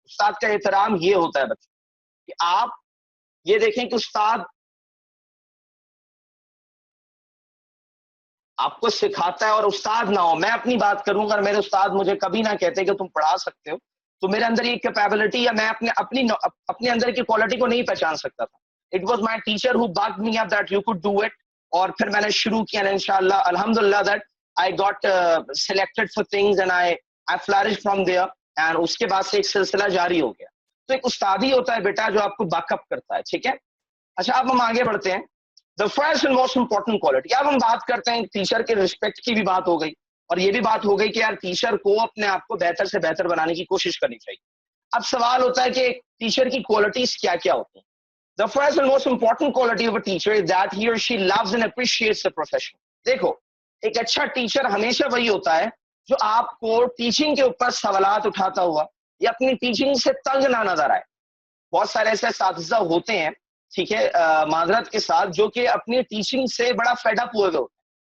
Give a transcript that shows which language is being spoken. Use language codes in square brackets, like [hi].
[ur] استاد کا احترام یہ ہوتا ہے بچوں کہ آپ یہ دیکھیں کہ استاد آپ کو سکھاتا ہے اور استاد نہ ہو. میں اپنی بات کروں گا, میرے استاد مجھے کبھی نہ کہتے کہ تم پڑھا سکتے ہو, تو میرے اندر یہ کیپیبلٹی یا میں اپنے اندر کی کوالٹی کو نہیں پہچان سکتا تھا. [en] It was my teacher who backed me up that you could do it. [ur] اور پھر میں نے شروع کیا [en] انشاءاللہ الحمدللہ that I got selected for things and I flourished from there. [ur] and اس کے بعد سے ایک سلسلہ جاری ہو گیا. تو ایک استاد ہی ہوتا ہے بیٹا جو آپ کو بیک اپ کرتا ہے, ٹھیک ہے. اچھا اب ہم آگے بڑھتے ہیں. [en] The first and most important quality, [ur] اب ہم بات کرتے ہیں ٹیچر کے رسپیکٹ کی بھی بات ہو گئی, اور یہ بھی بات ہو گئی کہ یار ٹیچر کو اپنے آپ کو بہتر سے بہتر بنانے کی کوشش کرنی چاہیے. اب سوال ہوتا ہے کہ ٹیچر کی کوالٹیز کیا کیا ہوتی ہیں. [en] The first and most important quality of a teacher is that he or she loves and appreciates the profession. [ur] دیکھو ایک اچھا ٹیچر ہمیشہ وہی ہوتا ہے جو آپ کو ٹیچنگ کے اوپر سوالات اٹھاتا ہوا یا اپنی ٹیچنگ سے تنگ نہ نظر آئے. بہت سارے ایسے اساتذہ ہوتے ہیں, ٹھیک ہے, معذرت کے ساتھ, جو کہ اپنی ٹیچنگ سے بڑا فیڈ اپ ہوئے ہوتے ہیں.